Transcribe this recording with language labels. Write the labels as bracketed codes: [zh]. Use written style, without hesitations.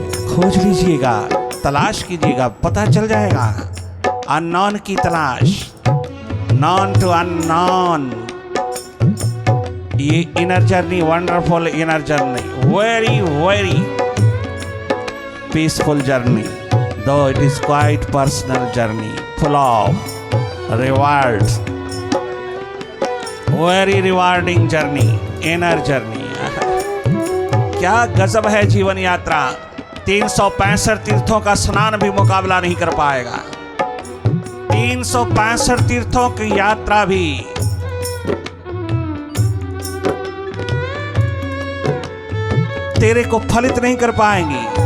[hi] खोज लीजिएगा, तलाश कीजिएगा, पता चल जाएगा। अननोन की तलाश, [en] Known to unknown. ये inner journey, wonderful inner journey, very very peaceful journey, though it is quite personal journey, full of rewards, very rewarding journey, inner journey। [hi] क्या गजब है जीवन यात्रा। 365 तीर्थों का स्नान भी मुकाबला नहीं कर पाएगा। 365 तीर्थों की यात्रा भी तेरे को फलित नहीं कर पाएंगी।